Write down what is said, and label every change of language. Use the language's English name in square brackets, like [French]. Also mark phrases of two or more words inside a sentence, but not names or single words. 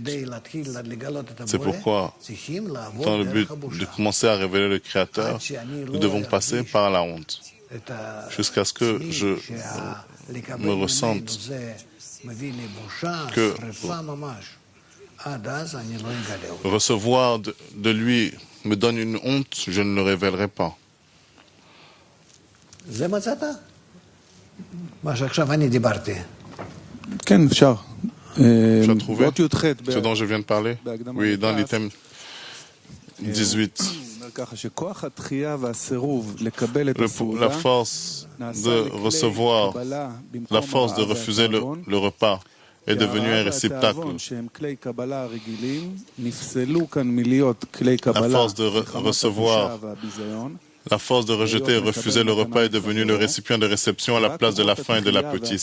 [French] C'est pourquoi, dans le but de commencer à révéler le Créateur, nous devons passer par la honte, jusqu'à ce que je me ressente que recevoir de lui me donne une honte, je ne le révélerai pas. [Hebrew] כן, אפשר. [French] Tu as trouvé [Hebrew] באות י"ח, [French] ce dont je viens de parler? Oui, dans l'item 18. [Hebrew] ככה שכוח התחייה והסירוב לקבל את הסעודה, [French] La force de recevoir, la force de refuser le repas est devenue un réceptacle. La force de recevoir, la force de rejeter et refuser le repas est devenue le récipient de réception à la place de la faim et de l'appétit.